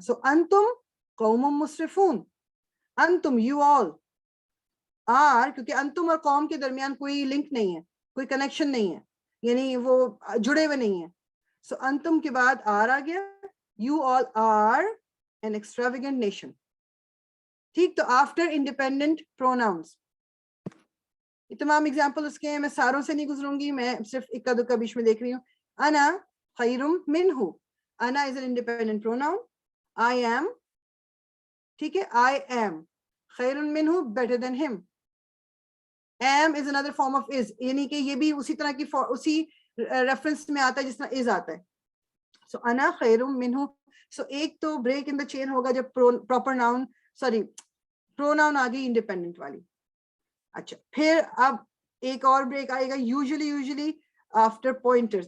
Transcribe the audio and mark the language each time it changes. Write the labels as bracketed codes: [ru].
[ur] سو [ar] انتم قوم مسرفون, [ur] انتم یو آل آر, کیونکہ انتم اور قوم کے درمیان کوئی لنک نہیں ہے, کوئی کنیکشن نہیں ہے, یعنی وہ جڑے ہوئے نہیں ہیں. سو انتم کے بعد آر آ گیا, you all are [en] an extravagant nation, [ur] ٹھیک. تو آفٹر انڈیپینڈنٹ پروناؤنس, یہ تمام ایگزامپل اس کے ہیں, میں ساروں سے نہیں گزروں گی, میں صرف اکا دکا بیچ میں دیکھ رہی ہوں. [ar] انا خیرم منہ, [en] انا is an independent pronoun, I am, [ur] ٹھیک ہے, [en] I am خیر منہ, better than him. am is another form of is, [ur] یعنی کہ یہ بھی اسی طرح کی اسی ریفرنس میں آتا ہے جس طرح is آتا ہے. سو انا خیر منہ. سو ایک تو بریک ان دا چین ہوگا جب پراپر ناؤن, سوری پروناؤن آ گئی انڈیپینڈنٹ والی. اچھا, پھر اب ایک اور بریک آئے گا یوزلی آفٹر پوائنٹرز.